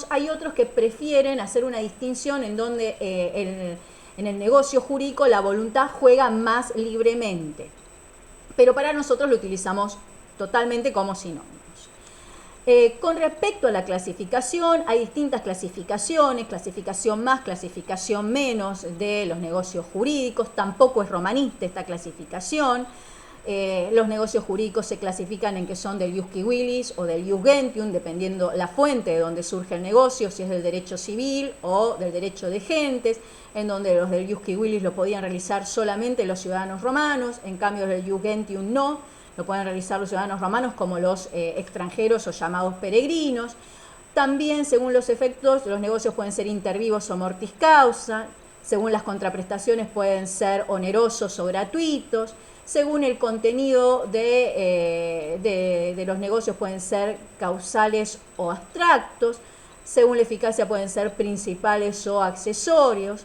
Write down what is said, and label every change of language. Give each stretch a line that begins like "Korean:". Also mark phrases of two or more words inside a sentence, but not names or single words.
Spanish: Hay otros que prefieren hacer una distinción en donde en el negocio jurídico la voluntad juega más libremente, pero para nosotros lo utilizamos totalmente como sinónimos. Con respecto a la clasificación, hay distintas clasificaciones, clasificación más, clasificación menos de los negocios jurídicos. Tampoco es romanista esta clasificación. Los negocios jurídicos se clasifican en que son del
Latin: ius civilis
Spanish: o del
Latin: ius gentium,
Spanish: dependiendo la fuente de donde surge el negocio, si es del derecho civil o del derecho de gentes, en donde los del
Latin: ius civilis
Spanish: lo podían realizar solamente los ciudadanos romanos, en cambio los del
Latin: ius gentium
Spanish: no, lo pueden realizar los ciudadanos romanos como los extranjeros o llamados peregrinos. También, según los efectos, los negocios pueden ser
Latin: inter vivos
Spanish: o
Latin: mortis causa,
Spanish: según las contraprestaciones pueden ser onerosos o gratuitos. Según el contenido de los negocios pueden ser causales o abstractos. Según la eficacia pueden ser principales o accesorios.